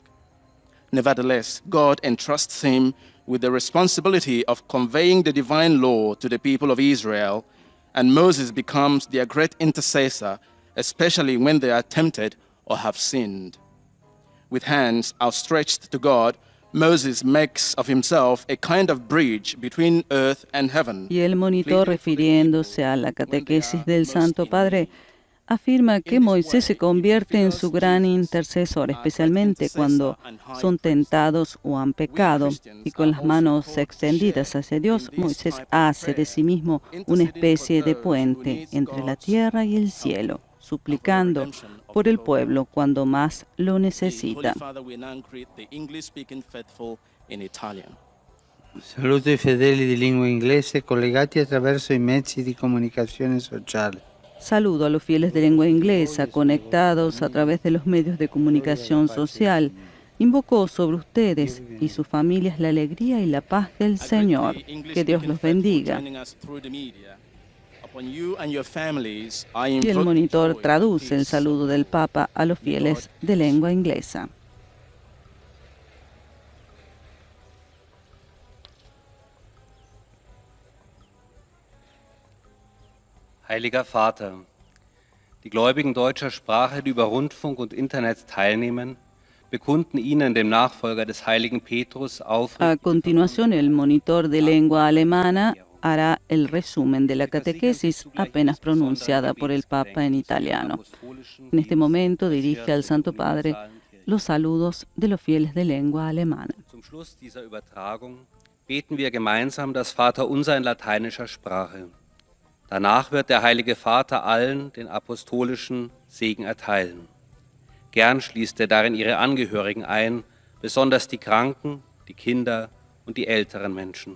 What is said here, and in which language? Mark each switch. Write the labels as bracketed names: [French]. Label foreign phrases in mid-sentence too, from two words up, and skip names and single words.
[English] Nevertheless, God entrusts him with the responsibility of conveying the divine law to the people of Israel, and Moses becomes their great intercessor, especially when they are tempted or have sinned. With hands outstretched to God, Moses makes of himself a kind of bridge between earth and heaven. [Spanish] Y el monitor, refiriéndose a la catequesis del Santo Padre, afirma que Moisés se convierte en su gran intercesor, especialmente cuando son tentados o han pecado, y con las manos extendidas hacia Dios, Moisés hace de sí mismo una especie de puente entre la tierra y el cielo, suplicando por el pueblo cuando más lo necesita. [Italian] Saluto i fedeli di lingua inglese collegati attraverso i mezzi di comunicazione sociale. [Spanish] Saludo a los fieles de lengua inglesa conectados a través de los medios de comunicación social. Invocó sobre ustedes y sus familias la alegría y la paz del Señor. Que Dios los bendiga. Y el monitor traduce el saludo del Papa a los fieles de lengua inglesa. [German] Heiliger Vater, die Gläubigen deutscher Sprache, die über Rundfunk und Internet teilnehmen, bekunden Ihnen, dem Nachfolger des heiligen Petrus, [Spanish] A continuación, el monitor de lengua alemana hará el resumen de la catequesis apenas pronunciada por el Papa en italiano. En este momento dirige al Santo Padre los saludos de los fieles de lengua alemana. [German] Zum Schluss dieser Übertragung beten wir gemeinsam das Vaterunser in lateinischer Sprache. Danach wird der Heilige Vater allen den apostolischen Segen erteilen. Gern schließt er darin ihre Angehörigen ein, besonders die Kranken, die Kinder und die älteren Menschen.